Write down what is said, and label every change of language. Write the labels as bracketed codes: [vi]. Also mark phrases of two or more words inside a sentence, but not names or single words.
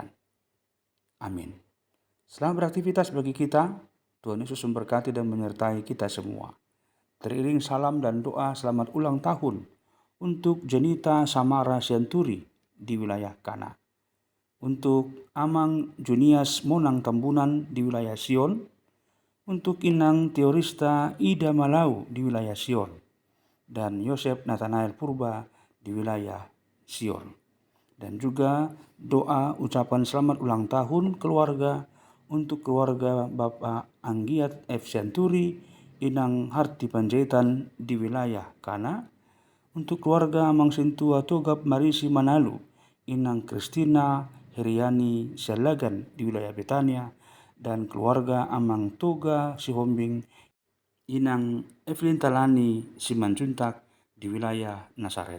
[id] Amin. Selamat beraktivitas bagi kita. Tuhan Yesus memberkati dan menyertai kita semua. Teriring salam dan doa selamat ulang tahun untuk Jenita Samara Sianturi di wilayah Kana. Untuk Amang Junias Monang Tambunan di wilayah Sion. Untuk Inang Teorista Ida Malau di wilayah Sion. Dan Yosef Nathanael Purba di wilayah Sion. Dan juga doa ucapan selamat ulang tahun keluarga untuk keluarga Bapak Anggiat F. Sianturi, Inang Harti Panjaitan di wilayah Kana. Untuk keluarga Amang Sintua Togap Marisi Manalu, Inang Kristina Heriani Sialagan di wilayah Betania, dan keluarga Amang Toga Sihombing, Inang Evelyn Talani Simanjuntak di wilayah Nasaret.